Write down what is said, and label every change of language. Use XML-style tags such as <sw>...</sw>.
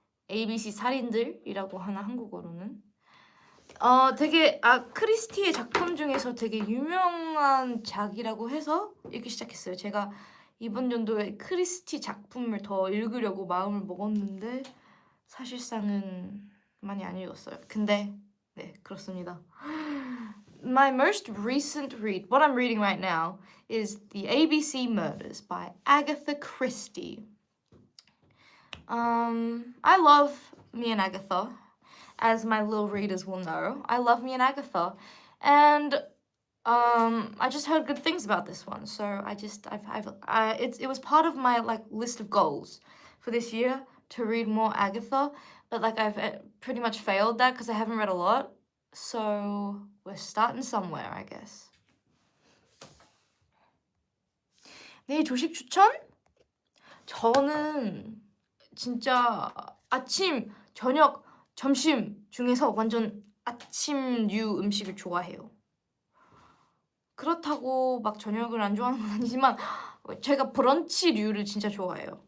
<ko>ABC 살인들이라고 하나 한국어로는. 되게 크리스티의 작품 중에서 되게 유명한 작이라고 해서 읽기 시작했어요. 제가 이번 연도에 크리스티 작품을 더 읽으려고 마음을 먹었는데 사실상은 많이 안 읽었어요. 근데 네, 그렇습니다.</ko> <en>My most recent read, what I'm reading right now, is The ABC Murders by Agatha Christie. I love me and Agatha, as my little readers will know. I love me and Agatha, and I just heard good things about this one, so it was part of my list of goals for this year to read more Agatha, but I've pretty much failed that because I haven't read a lot. So we're starting somewhere, I guess.</en> <ko>내일 조식 추천? 저는 진짜 아침, 저녁, 점심 중에서 완전 아침류 음식을 좋아해요. 그렇다고 막 저녁을 안 좋아하는 건 아니지만 제가 브런치류를 진짜 좋아해요.</ko>